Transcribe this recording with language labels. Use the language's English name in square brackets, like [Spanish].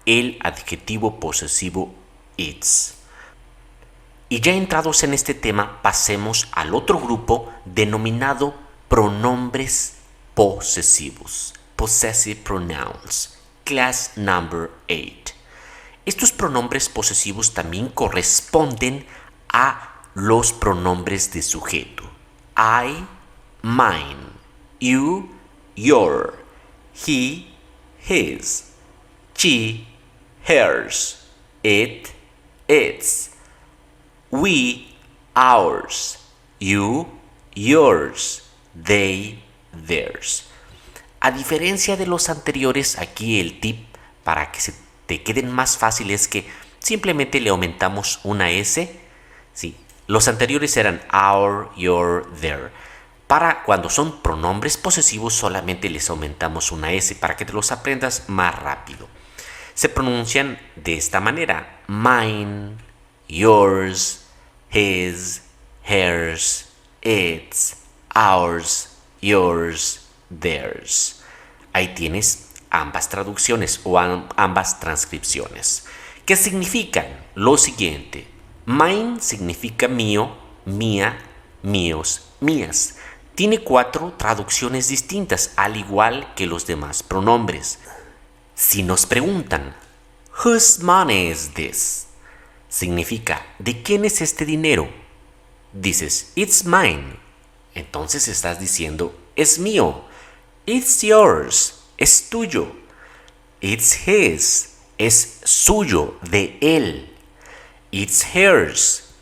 [Spanish] el adjetivo posesivo its. Y ya entrados en este tema, pasemos al otro grupo denominado pronombres posesivos, [English] possessive pronouns, class number 8. [Spanish] Estos pronombres posesivos también corresponden a los pronombres de sujeto. [English] I, mine, you, your, he, his, she, hers, it, its, we, ours, you, yours, they, theirs. [Spanish] A diferencia de los anteriores, aquí el tip para que se te queden más fácil es que simplemente le aumentamos una S. Sí, los anteriores eran [English] our, your, their. [Spanish] Para cuando son pronombres posesivos solamente les aumentamos una S para que te los aprendas más rápido. Se pronuncian de esta manera: [English] mine, yours, his, hers, its, ours, yours, theirs. [Spanish] Ahí tienes ambas traducciones o ambas transcripciones. ¿Qué significan? Lo siguiente: mine significa mío, mía, míos, mías. Tiene 4 traducciones distintas, al igual que los demás pronombres. Si nos preguntan, [English] whose money is this? [Spanish] Significa, ¿de quién es este dinero? Dices, [English] it's mine. [Spanish] Entonces estás diciendo, es mío. [English] It's yours. [Spanish] Es tuyo. [English] It's his. [Spanish] Es suyo, de él. [English] It's hers.